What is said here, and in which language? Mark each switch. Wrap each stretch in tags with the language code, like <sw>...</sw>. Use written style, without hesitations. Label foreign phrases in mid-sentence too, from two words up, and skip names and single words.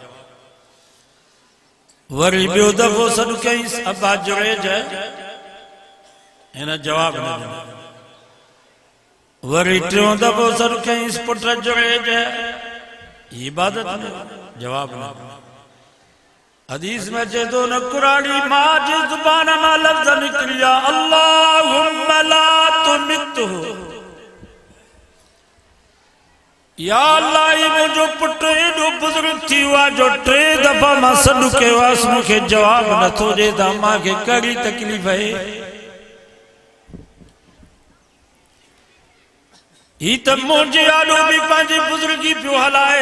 <sd>वरी ॿियो दफ़ो सॾु कईंसि, अब्बा जुरैज, हिन जवाब न ॾिनो। वरी टियों दफ़ो सॾु कईंसि, पुट जुरैज, इबादत में जवाब न ॾिनो। हदीस में अचे थो, न कुराड़ी मां जी ज़ुबान मां लफ़्ज़ निकिरिया,</sd> <ar>اللهم لا تمته. يا الله,</ar> <sd>मुंहिंजो पुटु एॾो बुज़ुर्ग थी वियो आहे जो 3 दफ़ा मां सॾु कयो आहे, मूंखे जवाब नथो ॾिए त अम्मा खे कहिड़ी तकलीफ़ आहे। ही त मुंहिंजे आॾो बि पंहिंजी बुज़ुर्गी पियो हलाए।</sd>